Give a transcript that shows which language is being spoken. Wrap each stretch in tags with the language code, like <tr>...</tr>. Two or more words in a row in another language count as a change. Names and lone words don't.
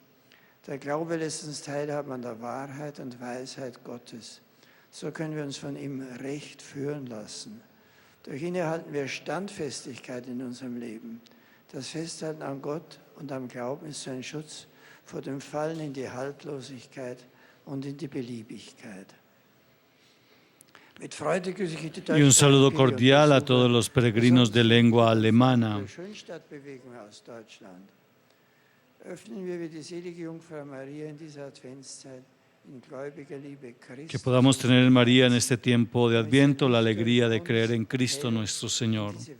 <de>Der Glaube lässt uns teilhaben an der Wahrheit und Weisheit Gottes. So können wir uns von ihm recht führen lassen. Durch ihn erhalten wir Standfestigkeit in unserem Leben. Das Festhalten an Gott und am Glauben ist so ein Schutz vor dem Fallen in die Haltlosigkeit und in die Beliebigkeit.</de> <es>Y un saludo cordial a todos los peregrinos de lengua alemana. Que podamos tener en María en este tiempo de Adviento la alegría de creer en Cristo nuestro Señor.</es>